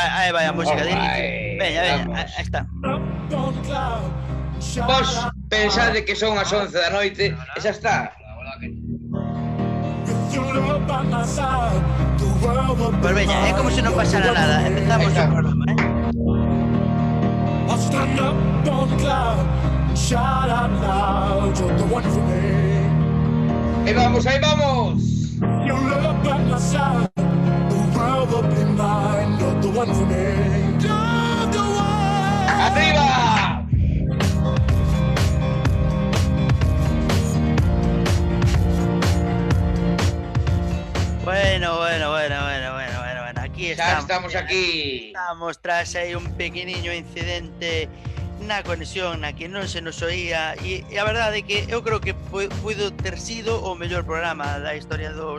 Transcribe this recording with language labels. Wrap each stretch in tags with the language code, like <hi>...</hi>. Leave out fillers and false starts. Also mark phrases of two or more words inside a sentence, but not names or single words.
<gl>aí vai a música de inicio. Alright, Veña, vamos. aí está. Vos pensade que son as 11 da noite e xa está. Pois veña, é como se non pasara nada. Empezamos o programa,</gl> <en>I'll stand up on the cloud and shout out loud, you're the one for me.</en> <gl>Aí vamos, aí vamos.</gl> <en>You look by my side, the world will be mine, you're the one for me. You're the one.</en> <gl>Arriba. Bueno. Aquí Xa estamos. estamos aquí. Estamos tras aí un pequeniño incidente na conexión na que non se nos oía e a verdade é que eu creo que puido ter sido o mellor programa da historia dos...</gl>